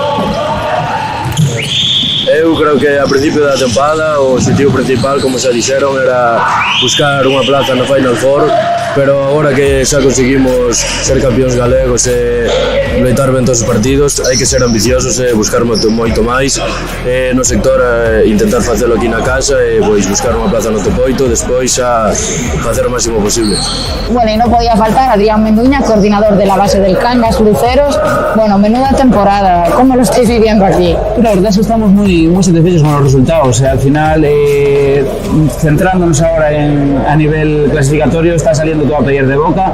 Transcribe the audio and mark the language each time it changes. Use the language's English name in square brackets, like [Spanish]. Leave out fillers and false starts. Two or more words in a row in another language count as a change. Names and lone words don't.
[Galician] Eu creo que a principio da tempada o objetivo principal, como xa dixeron, era buscar unha plaza na Final Four, pero agora que xa conseguimos ser campións galegos e loitar ben todos os partidos, hai que ser ambiciosos e buscar moito máis no sector, intentar facelo aquí na casa e pois buscar unha plaza no top 8, despois xa facer o máximo posible. [Spanish] Bueno, y no podía faltar Adrián Menduña, coordinador de la base del Cangas Luceros. Bueno, menuda temporada, ¿cómo lo estáis viviendo aquí? La verdad es que estamos muy satisfechos con los resultados. Al final, centrándonos ahora a nivel clasificatorio, está saliendo todo a pedir de boca.